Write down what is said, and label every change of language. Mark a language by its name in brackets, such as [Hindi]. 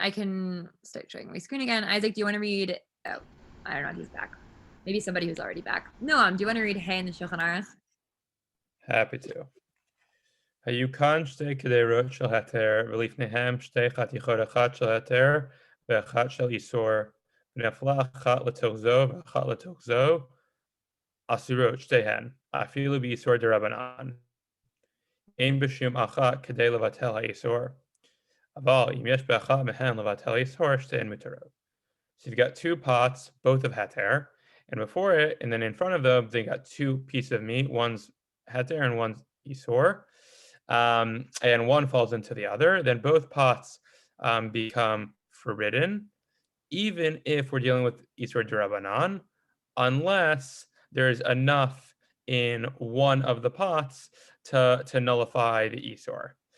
[English] I can start showing my screen again. Isaac, do you want to read? Oh, I don't know if he's back. Maybe somebody who's already back. No, do you want to read Hey in the Shulchan Aruch? Happy to. [Hebrew] היו כאן 2 קדרות של היתר, ולפניהם 2 חתיכות, אחת של היתר ואחת של איסור, ונפלה אחת לתוך זו ואחת לתוך זו, אסורות שתיהן, אפילו באיסור דרבנן. אין בשום אחת כדי לבטל האיסור, אבל אם יש באחת מהן לבטל האיסור, שתיהן מותרות. [English] So you've got 2 pots, both of heter, And before it, and then in front of them, they got two pieces of meat. One's heter and one's isor. And one falls into the other. Then both pots become forbidden, even if we're dealing with isor derabanan, unless there's enough in one of the pots to nullify the isor.